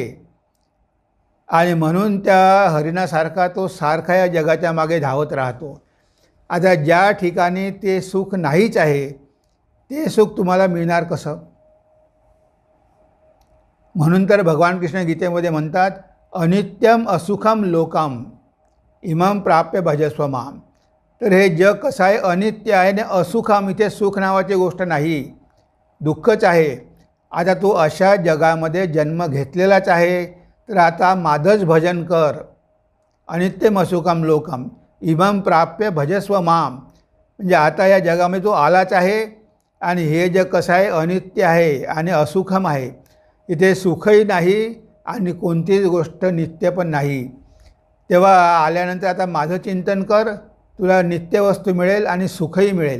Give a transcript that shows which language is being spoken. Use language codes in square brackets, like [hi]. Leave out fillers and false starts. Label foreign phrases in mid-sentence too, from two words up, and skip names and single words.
[mr] आणि म्हणून त्या हरिणासारखा तो सारखा या जगाच्या मागे धावत राहतो. आता ज्या ठिकाणी ते सुख नाहीच आहे ते सुख तुम्हाला मिळणार कसं? म्हणून तर भगवान कृष्ण गीतेमध्ये म्हणतात, [sa] अनित्यम असुखम लोकम इमं प्राप्य भजस्व माम. [mr] तर हे जग कसं आहे, अनित्य आहे आणि असुखम, इथे सुख नावाची गोष्ट नाही, दुःखच आहे. आता तू अशा जगामध्ये जन्म घेतलेलाच आहे, तर आता माझंच भजन कर. [sa] अनित्यम असुखम लोकम इमं प्राप्य भजस्व माम. [mr] म्हणजे आता या जगामध्ये तू आलाच आहे आणि हे जग कसं आहे, अनित्य आहे आणि असुखम आहे. इथे सुखही नाही आणि कोणतीच गोष्ट नित्य पण नाही. तेव्हा आल्यानंतर आता माझं चिंतन कर, तुला नित्य वस्तू मिळेल आणि सुखही मिळेल.